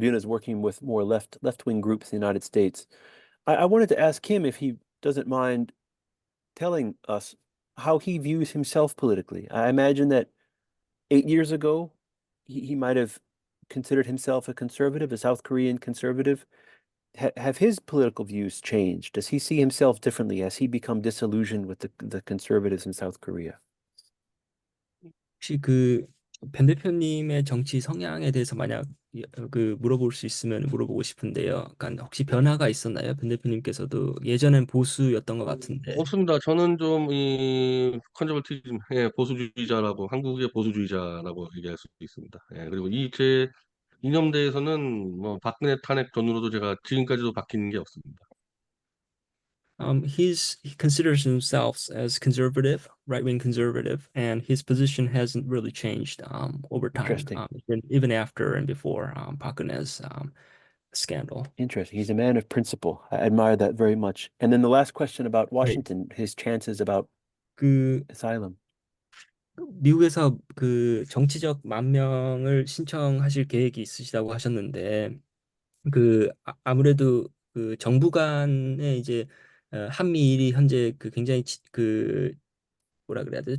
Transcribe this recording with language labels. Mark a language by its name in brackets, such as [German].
[English] Buna is working with more left-wing groups in the United States. I wanted to ask him if he doesn't mind telling us how he views himself politically. I imagine that 8 years ago, he might have considered himself a conservative, a South Korean conservative. Have his political views changed? Does he see himself differently? Has he become disillusioned with the conservatives in South Korea? [Korean] 혹시 그 변 대표님의 정치 성향에 대해서 만약 그 물어볼 수 있으면 물어보고 싶은데요. 그러니까 혹시 변화가 있었나요? 변 대표님께서도 예전엔 보수였던 것 같은데. 없습니다. 저는 좀 이 컨저버티즘, 보수주의자라고 한국의 보수주의자라고 얘기할 수 있습니다. 그리고 이 제 이념대에서는 뭐 박근혜 탄핵 전후로도 제가 지금까지도 바뀐 게 없습니다. [English] He considers himself as conservative, right-wing conservative, and his position hasn't really changed over time, Interesting. even after and before Park Geun-hye's scandal. Interesting. He's a man of principle. I admire that very much. And then the last question about Right. Washington, his chances about 그 asylum. [Korean] 미국에서 그 정치적 만명을 신청하실 계획이 있으시다고 하셨는데 아무래도 그 정부 간에 이제 한미일이 현재 그 굉장히 그 뭐라 그래야 되죠?